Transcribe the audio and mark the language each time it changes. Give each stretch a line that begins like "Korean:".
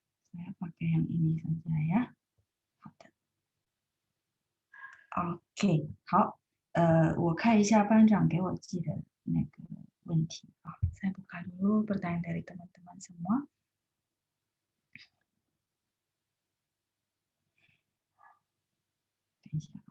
Indonesian: Saya pakai yang ini saja ya.
Chinese: OK， 好，我看一下班长给我寄的那个问题啊。
Indonesian: Saya buka dulu pertanyaan dari teman-teman semua.
Chinese: 等一下。